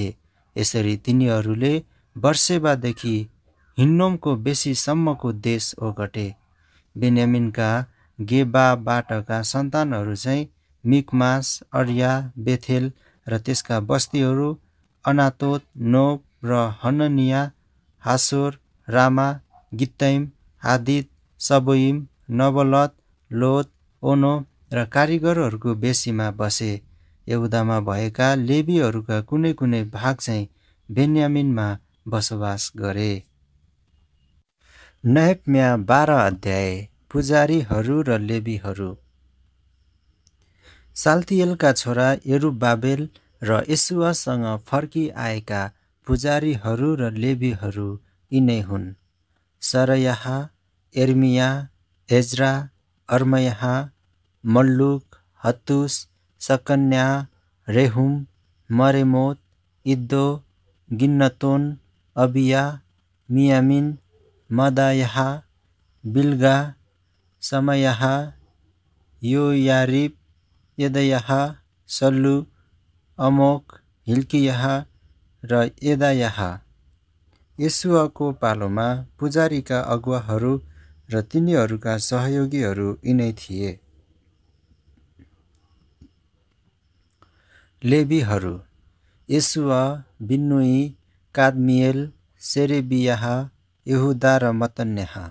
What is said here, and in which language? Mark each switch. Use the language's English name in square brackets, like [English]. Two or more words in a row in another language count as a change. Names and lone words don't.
[Nepali] यसरी तिनीहरूले बर्सेबादेखि हिन्नोमको बेसीसम्मको देश ओगटे। बेन्यामिनका गेबाबाटका सन्तानहरू चाहिँ मिकमास, अर्या, बेथेल र त्यसका बस्तीहरू, अनातोत, नोब र हननिया, हासोर, रामा, गित्तैम, हादिद, सबोइम, नबलत, लोद, ओनो र कारिगरहरूको बेसीमा बसे। यहुदामा भएका लेवीहरूका कुनै कुनै भाग चाहिँ बेन्यामिनमा बसोबास गरे। नहम्या 12 अध्याय। पुजारीहरू र लेवीहरू। साल्तिएलका छोरा यरुब्बाबेल र यसुआसँग फर्किआएका पुजारीहरू र लेवीहरू यिनै हुन्: सरयाह, यर्मिया, एज्रा, अर्मयाह, मल्लुक, हत्तुस, सकन्या, रेहुम, मरेमोत, इद्दो, गिन्नतोन, अबिया, मियामिन, मदायाह, बिल्गा, समयाह, योयारिब, यदायाह, सल्लु, अमोक, हिल्कियाह र यदायाह। यसुआको पालोमा पुजारीका अगुवाहरू र तिनीहरूका सहयोगीहरू यिनै थिए। लेवीहरू: यसुआ, बिन्नुई, कादमिएल, सेरेबियाह, यहुदा र मतन्याह।